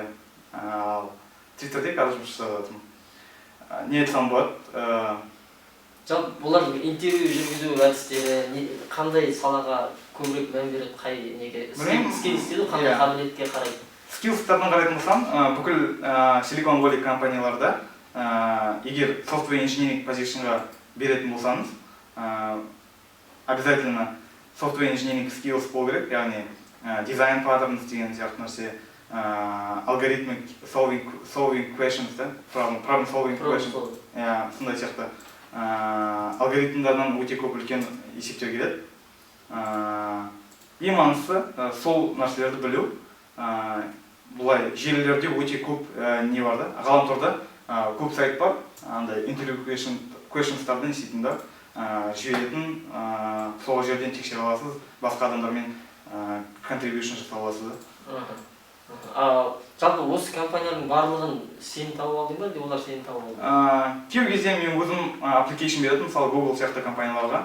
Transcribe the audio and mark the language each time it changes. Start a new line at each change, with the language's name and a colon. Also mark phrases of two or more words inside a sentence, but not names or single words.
Kazakh: Twitter'де қазір жұмыс жасап жатырмын. Не айтсам болады? Жалпы бұлардың интервью жүргізу әдістері қандай салаға көбірек мән береді, қай неге? Skills дейді, қандай қабілетке қарайды? Skillстардан қарайтын болсам, бүкіл Silicon Valley компанияларда егер
English: software engineering
Kazakh: позицияға беретін болсаңыз, обязательно
English: software engineering skills
Kazakh: болу керек, яғни
English: design patterns
Kazakh: деген сияқты нәрсе,
English: algorithmic solving questions, problem solving questions,
Kazakh: сондай сияқты алгоритмдардан өте көп үлкен есептер келеді. Ең маңыздысы сол нәрселерді білу. Бұлай желілерде өте көп не бар да, ғаламторда көп сайт бар, андай
English: interview questions-
Kazakh: тарды несейтін да, жүйелетін, сол жерден тексере аласыз, басқа адамдармен contribution жасай аласыз. Жалпы осы компанияның барлығын сен тауып алдың ба, әлде олар сені тауып алды? Кейбір кезде мен өзім application бердім, мысалы Google сияқты компанияларға.